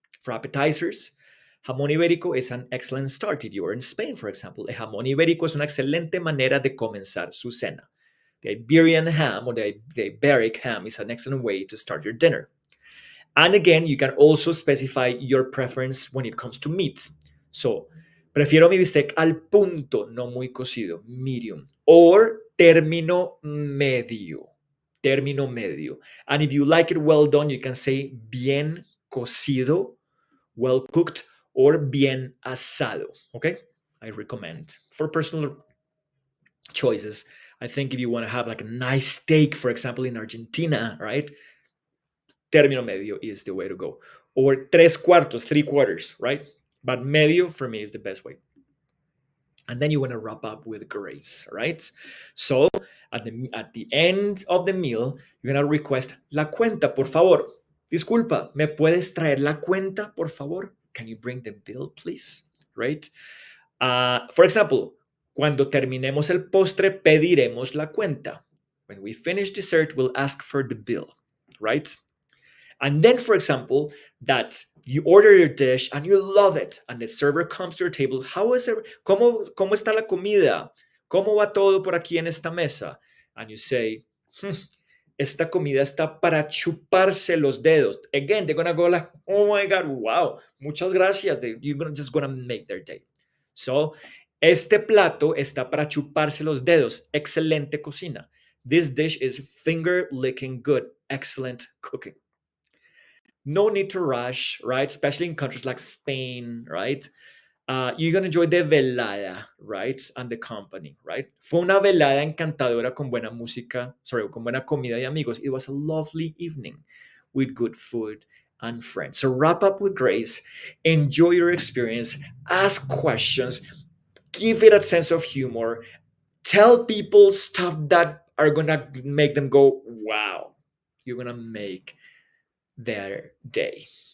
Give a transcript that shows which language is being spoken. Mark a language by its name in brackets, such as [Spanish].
[English] For appetizers, jamón ibérico is an excellent start. If you are in Spain, for example, [Spanish] el jamón ibérico es una excelente manera de comenzar su cena. [English] The Iberian ham or the Iberic ham is an excellent way to start your dinner. And again, you can also specify your preference when it comes to meat. [Spanish] So, prefiero mi bistec al punto, no muy cocido, [English] medium, or [Spanish] término medio. [English] Término medio. And if you like it well done, you can say [Spanish] bien cocido, [English] well cooked, or [Spanish] bien asado. [English] Okay? I recommend for personal choices. I think if you want to have like a nice steak, for example, in Argentina, right? Término medio is the way to go. Or [Spanish] tres cuartos, [English] three quarters, right? But medio for me is the best way. And then you want to wrap up with grace, right? So at the end of the meal, you're going to request [Spanish] la cuenta, por favor. Disculpa, ¿me puedes traer la cuenta, por favor? [English] Can you bring the bill, please? Right? For example, [Spanish] cuando terminemos el postre, pediremos la cuenta. [English] When we finish dessert, we'll ask for the bill, right? And then, for example, that you order your dish and you love it, and the server comes to your table. How is it? [Spanish] ¿Cómo está la comida? ¿Cómo va todo por aquí en esta mesa? [English] And you say, [Spanish] esta comida está para chuparse los dedos. [English] Again, they're gonna go like, oh my God, wow, [Spanish] muchas gracias. [English] You're just gonna make their day. So, [Spanish] este plato está para chuparse los dedos. Excelente cocina. [English] This dish is finger licking good. Excellent cooking. No need to rush, right? Especially in countries like Spain, right? You're gonna enjoy the velada, right? And the company, right? [Spanish] Fue una velada encantadora con buena música, [English] sorry, [Spanish] con buena comida y amigos. [English] It was a lovely evening with good food and friends. So wrap up with grace, enjoy your experience, ask questions, give it a sense of humor, tell people stuff that are gonna make them go, wow, you're gonna make their day.